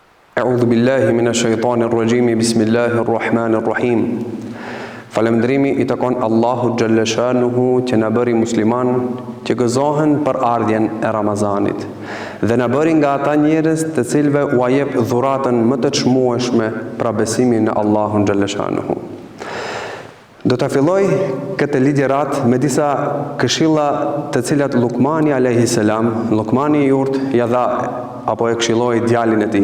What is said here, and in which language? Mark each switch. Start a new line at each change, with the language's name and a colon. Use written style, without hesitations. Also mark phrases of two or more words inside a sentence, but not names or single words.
Arabic: أعوذ بالله من الشيطان الرجيم. بسم الله الرحمن الرحيم.
Albanian: Falëndrimi i takon Allahu
Arabic: جل شأنه
Albanian: që na bëri musliman, që gëzohen për ardhjen e Ramazanit dhe na bëri nga ata njerëz të cilëve u jep dhuratën më të çmueshme pra besimin në Allahun
Arabic: جل شأنه.
Albanian: Do ta filloj këtë ligjërat me disa këshilla të cilat Lukmani
Arabic: عليه السلام,
Albanian: Lukmani i urt ja dha apo e këshilloi djalin e tij.